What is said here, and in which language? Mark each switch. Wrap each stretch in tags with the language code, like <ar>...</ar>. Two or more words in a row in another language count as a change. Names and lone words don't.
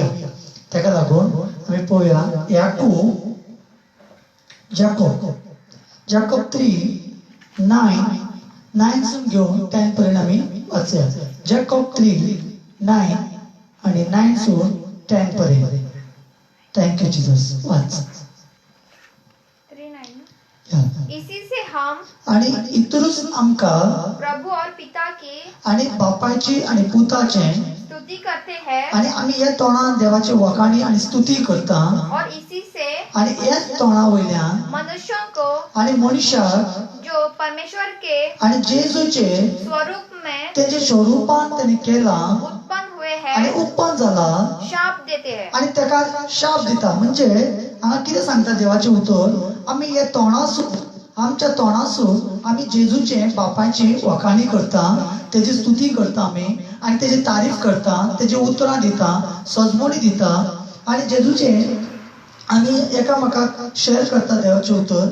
<kok>ताका लागून आमी पळोवया जाकोब 3:9 घेवन 10 पर्यंत आमी वाचया. जाकोब 3:9 आणि 9 सून 10 पर्यंत.</kok> <en>thank you Jesus. वाच.</en> <hi>3:9 इसी से हम</hi> <kok>आणि इतरूच आमकां</kok> <hi>प्रभु और पिता की</hi> <kok>आणि बापाची आणि पुताचे</kok> <hi>स्तुति करते हैं</hi> <kok>आणि आमी हे तोंडान देवाची वखाणी आणि स्तुती करता.</kok> <hi>और इसी से</hi> <kok>आणि हेच तोंडा वयल्यान</kok> <hi>मनुष्यों को</hi> <kok>आणि मनशाक</kok> <hi>जो परमेश्वर के</hi> <kok>आणि जेजूचे</kok> <hi>स्वरूप में</hi> <kok>तेजे स्वरूपान त्याने केला</kok> <hi>उत्पन्न हुए</hi> <kok>आणि</kok> <hi>हैं</hi> <kok>उत्पन्न झाला</kok> <hi>शाप देते हैं.</hi> <kok>आणि ताका शाप दिता. म्हणजे हांगा कितें सांगता देवाचे उतर, आमी हे तोंडासून आमच्या तोंडासून आमी जेजूचे बापाची वखाणी करता, तेजी स्तुती करता आमी आणि तेजी तारीफ करता, तेजी उतरां दिता, सजमोनी दिता आणि जेजूचे आमी एकामेकाक शेअर करता देवाचे उतर.</kok>